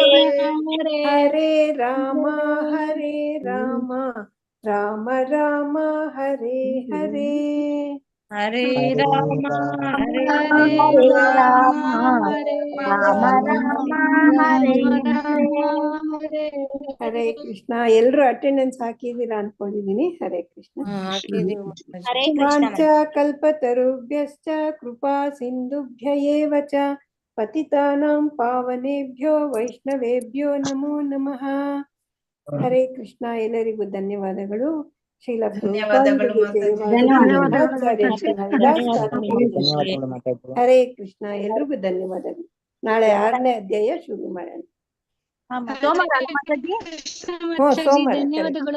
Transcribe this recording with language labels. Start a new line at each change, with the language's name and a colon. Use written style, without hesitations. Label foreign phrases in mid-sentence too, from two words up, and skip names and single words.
Sanskrit: ಹರೇ ರಾಮ ರಾಮ ರಾಮ ರಾಮ ಹರೇ ಹರೇ ಹರೇ ರಾಮ ಹರೇ ರಾಮ ರಾಮ ರಾಮ ಹರೇ ಹರೇ.
Kannada: ಹರೇ ಕೃಷ್ಣ. ಎಲ್ರು ಅಟೆಂಡೆನ್ಸ್ ಹಾಕಿದೀರಾ ಅನ್ಕೊಂಡಿದೀನಿ. ಹರೇ ಕೃಷ್ಣ. ಹರೇ ಕೃಷ್ಣ.
Sanskrit: ವಾಂಚ ಕಲ್ಪತರುಭ್ಯಶ್ಚ ಕೃಪಾ ಸಿಂಧುಭ್ಯ ಏವ ಚ ಪತಿತಾನಾಂ ಪಾವನೇಭ್ಯೋ ವೈಷ್ಣವೇಭ್ಯೋ ನಮೋ ನಮಃ.
Kannada: ಹರೇ ಕೃಷ್ಣ. ಎಲ್ಲರಿಗೂ ಧನ್ಯವಾದಗಳು. ಶ್ರೀಲ ಹರೇ ಕೃಷ್ಣ. ಎಲ್ರಿಗೂ ಧನ್ಯವಾದಗಳು. ನಾಳೆ 6ನೇ ಅಧ್ಯಾಯ ಶುರು ಮಾಡೋಣ. ಧನ್ಯವಾದಗಳು.